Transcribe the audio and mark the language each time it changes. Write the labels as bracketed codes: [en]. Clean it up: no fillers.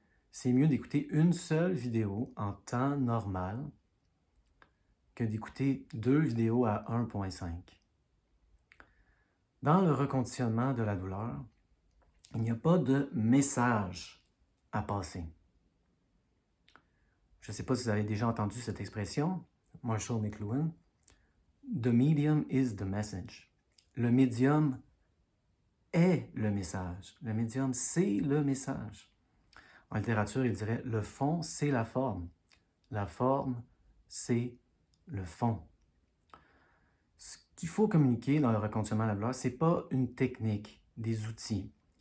[fr] C'est mieux d'écouter une seule vidéo en temps normal que d'écouter 2 vidéos à 1.5. Dans le reconditionnement de la douleur, il n'y a pas de message à passer. Je ne sais pas si vous avez déjà entendu cette expression, Marshall McLuhan. [en] The medium is the message. [fr] Le médium est le message. Le médium, c'est le message. En littérature, il dirait le fond, c'est la forme. La forme, c'est le fond. Ce qu'il faut communiquer dans le reconditionnement de la douleur, ce n'est pas une technique, des outils.